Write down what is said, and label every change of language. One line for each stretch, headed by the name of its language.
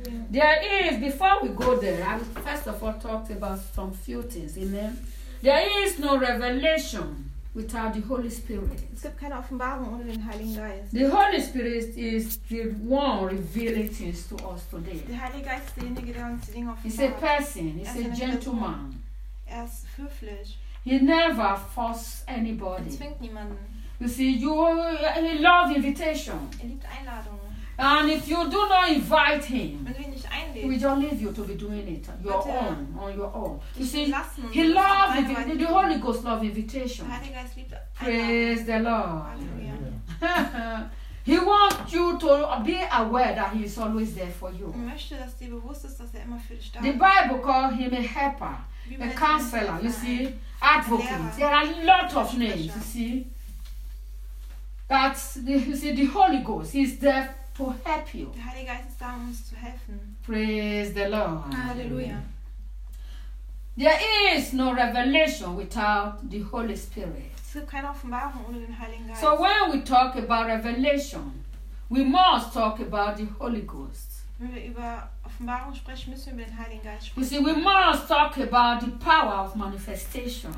English: There is, before we go there, I first of all talked about some few things. Amen. There is no revelation without the Holy Spirit.
German: Es gibt keine Offenbarung ohne den Heiligen Geist.
English: The Holy Spirit is the one revealing things to us today.
German: Der Heilige Geist ist derjenige, der uns die Dinge offenbart.
English: He's a person. He's a gentleman.
German: Er ist höflich.
English: He never forces anybody.
German: Er zwingt niemanden.
English: You see, he loves invitation.
German: Er liebt Einladungen.
English: And if you do not invite him,
German: wenn du ihn nicht einlädst,
English: he will just leave you to be doing it on your own. You see,
German: lassen,
English: he loves the Holy Ghost loves invitation.
German: Heilige Geist liebt
English: praise
German: Einladung.
English: The Lord. Hallelujah. He wants you to be aware that he is always there for you.
German: Möchte, dass du bewusst ist, dass immer für dich da ist.
English: The Bible calls him a helper, a counselor, you see, advocate. There are a lot of names, you see. That's the, you see, the Holy Ghost is there to help you.
German: Der Heilige Geist ist da, um uns zu helfen.
English: Praise the Lord. Hallelujah. There is no revelation without the Holy Spirit.
German: Es gibt keine Offenbarung ohne den Heiligen Geist.
English: So when we talk about revelation, we must talk about the Holy Ghost.
German: Wenn wir über Offenbarung sprechen, müssen wir über den Heiligen Geist sprechen.
English: You see, we must talk about the power of manifestation.